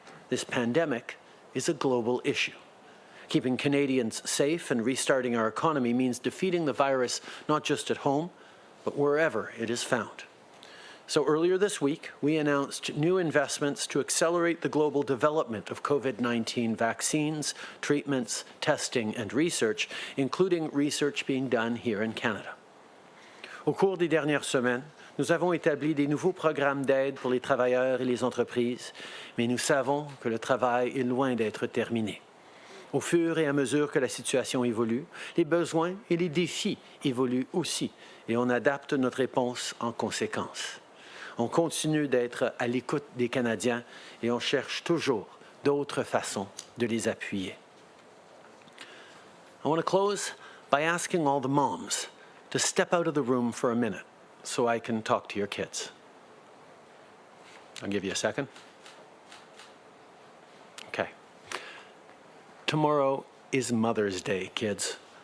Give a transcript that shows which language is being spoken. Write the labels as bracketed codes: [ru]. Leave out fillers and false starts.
[en] This pandemic is a global issue. Keeping Canadians safe and restarting our economy means defeating the virus not just at home, but wherever it is found. So earlier this week, we announced new investments to accelerate the global development of COVID-19 vaccines, treatments, testing, and research, including research being done here in Canada. [fr] Au cours des dernières semaines, nous avons établi des nouveaux programmes d'aide pour les travailleurs et les entreprises, mais nous savons que le travail est loin d'être terminé. Au fur et à mesure que la situation évolue, les besoins et les défis évoluent aussi et on adapte notre réponse en conséquence. On continue d'être à l'écoute des Canadiens et on cherche toujours d'autres façons de les appuyer. [en] I want to close by asking all the moms to step out of the room for a minute so I can talk to your kids. I'll give you a second. Okay. Tomorrow is Mother's Day, kids.